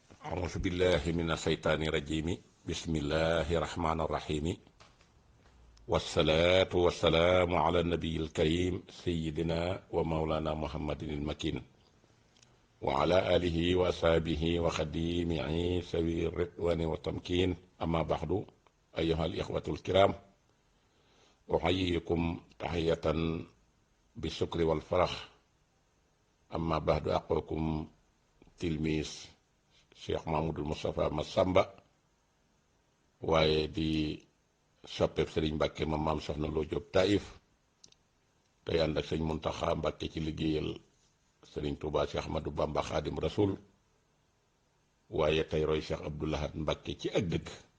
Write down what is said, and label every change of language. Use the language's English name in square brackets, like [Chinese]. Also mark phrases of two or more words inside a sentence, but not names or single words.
[Arabic] أعوذ بالله من الشيطان الرجيم بسم الله الرحمن الرحيم والصلاة والسلام على النبي الكريم سيدنا ومولانا محمد المكين وعلى آله وأصحابه وخديمه سوي الرضوان والتمكين أما بعد أيها الإخوة الكرام أحييكم تحية بالشكر والفرح أما بعد أقولكم تلميذ Cheikh Mahmoudou Moustapha Massamba [Wolof] waaye di soppeeb Sëriñ Mbàkke ma maam soxna Loo Jóob Taïf tey ànd ak sëñ Muntaxa Mbàkke ci liggéeyal Sëriñ Tuubaa Cheikh Ahmadou Bamba Xaadim Rasul waaye tey roy Cheikh Abdou Lahad Mbàkke ci ak dëgg